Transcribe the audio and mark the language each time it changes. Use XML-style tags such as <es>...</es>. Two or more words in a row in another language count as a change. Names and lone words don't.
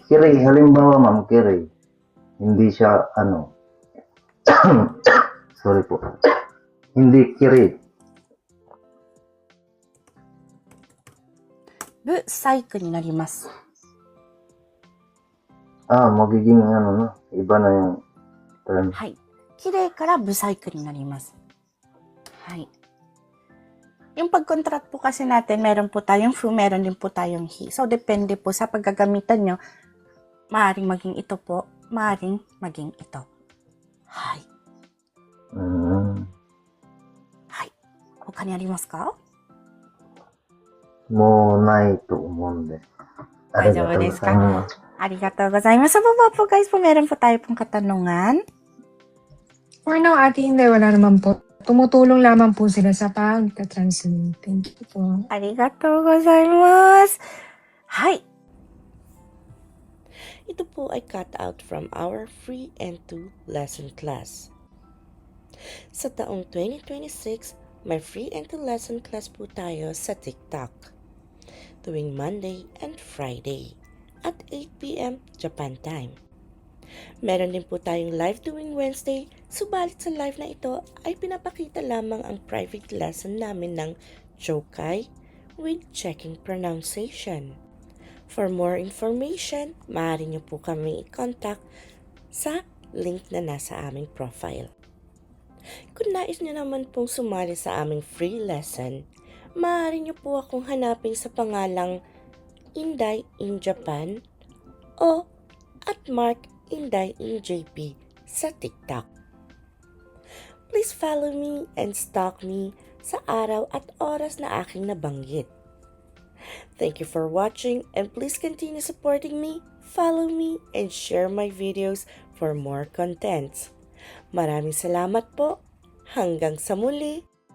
<tl>kiri, halimbawa ma'am, kiri, hindi siya, sorry po, hindi kiri.</tl> <ja>ブ、サイクになります.</ja> <tl>magiging ano na, iba na yung term.</tl> <ja>はい。綺麗からブサイクになります。</ja> <tl>はい。Yung pag-contract po kasi natin, meron po tayong fu, meron din po tayong he. So, depende po sa paggagamitan nyo. Maaring maging ito po, maaring maging ito.</tl> <ja>Hai. 他にありますか？もうないと思うんで。ありがとうございます。ありがとうございます.</ja> <tl>Sa baba po guys po, meron po tayo pong katanungan.</tl> <en>For now,</en> <tl>Ate Inday, wala naman po. Tumutulong lamang po sila sa pag-translate.</tl> <en>Thank you po.</en> <ja>ありがとうございます. Hai.</ja> <tl>Ito po ay</tl> <en>cut out from our free N2 lesson class.</en> <tl>Sa taong 2026, may</tl> <en>free N2 lesson class</en> <tl>po tayo sa TikTok. Tuwing</tl> <en>Monday and Friday at 8 p.m. Japan time.</en> <tl>Meron din po tayong live tuwing Wednesday, subalit sa live na ito ay pinapakita lamang ang</tl> <en>private lesson</en> <tl>namin ng Chokai</tl> <en>with checking pronunciation. For more information,</en> <tl>maaari niyo po kami i-contact sa link na nasa aming profile. Kung nais niyo naman pong sumali sa aming free lesson, maaari niyo po akong hanapin sa pangalang Inday in Japan o at Mark Inday in JP sa TikTok.</tl> <en>Please follow me and stalk me</en> <tl>sa araw at oras na aking nabanggit.</tl> <en>Thank you for watching and please continue supporting me, follow me, and share my videos for more contents.</en> <tl>Maraming salamat po. Hanggang sa muli.</tl>